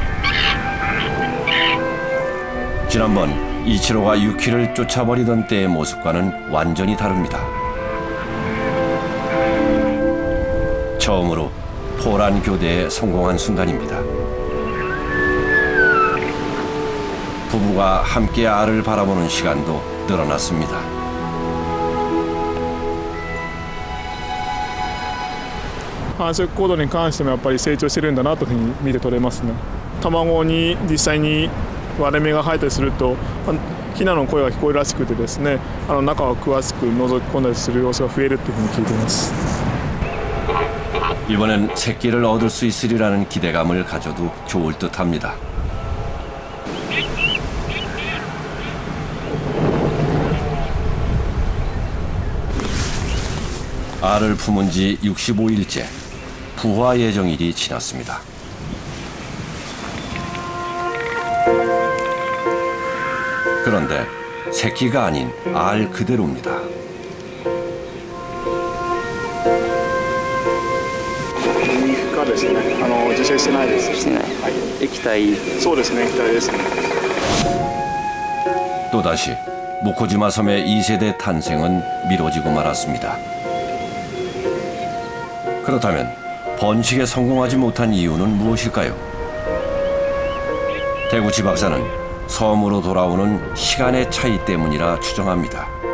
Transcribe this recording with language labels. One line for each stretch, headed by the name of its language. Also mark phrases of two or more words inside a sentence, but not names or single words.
Korean: 지난번 이치로가 유키를 쫓아버리던 때의 모습과는 완전히 다릅니다. 처음으로 포란 교대에 성공한 순간입니다. 부부가 함께 알을 바라보는 시간도 늘어났습니다.
Japanese: 繁殖行動に関してもやっぱり成長してるんだなというふうに見て取れますね。卵に実際に割れ目が生えたりするとヒナの声が聞こえるらしくてですね、中を詳しく覗き込んだりする様子が増えるというふうに聞いています。
Korean: 이번엔 새끼를 얻을 수 있으리라는 기대감을 가져도 좋을 듯합니다. 알을 품은 지 65일째, 부화 예정일이 지났습니다. 그런데 새끼가 아닌 알 그대로입니다.
Japanese: ですね、受精してないです。してない。はい。液体。そうですね、液体ですね。
Korean: 또다시 모코지마 섬의 2세대 탄생은 미뤄지고 말았습니다. 그렇다면 번식에 성공하지 못한 이유는 무엇일까요? 대구치 박사는 섬으로 돌아오는 시간의 차이 때문이라 추정합니다.